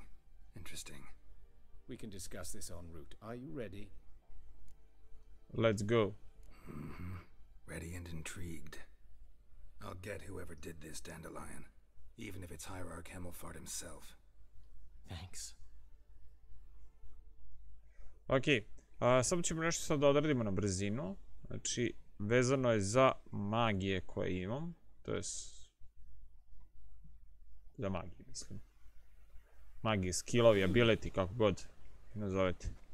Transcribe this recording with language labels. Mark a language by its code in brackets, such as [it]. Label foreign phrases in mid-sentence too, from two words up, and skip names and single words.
[en] Interesting. We can discuss this en route. Are you ready? Let's go. Ready and intrigued. I'll get whoever did this, Dandelion. Even if it's Hierarch Hemmelfart himself. Thanks. [sr] Ok, samo ćemo nešto sad da odradimo na brzinu. Znači, vezano je za magije koje imam. To je za magije, mislim. Magije, skillovi, ability, kako god nazovete.